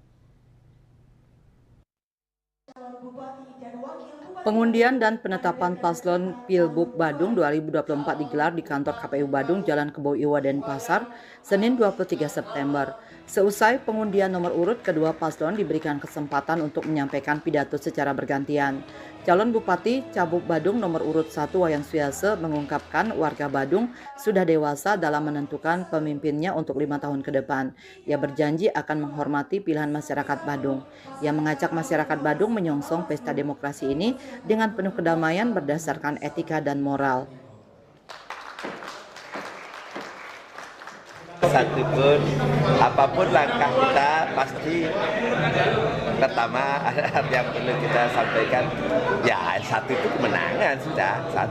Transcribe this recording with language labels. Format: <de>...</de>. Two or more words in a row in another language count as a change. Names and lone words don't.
<id>Pengundian dan penetapan paslon Pilbub Badung 2024 digelar di kantor KPU Badung, Jalan Kebo Iwa Denpasar, Senin 23 September. Seusai pengundian nomor urut, kedua paslon diberikan kesempatan untuk menyampaikan pidato secara bergantian. Calon Bupati Cabuk Badung nomor urut 1 Wayan Suyase mengungkapkan warga Badung sudah dewasa dalam menentukan pemimpinnya untuk 5 tahun ke depan. Ia berjanji akan menghormati pilihan masyarakat Badung. Ia mengajak masyarakat Badung menyongsong pesta demokrasi ini dengan penuh kedamaian berdasarkan etika dan moral. Satupun, apapun langkah kita pasti pertama yang perlu kita sampaikan, ya satu itu kemenangan sudah, satu.</id>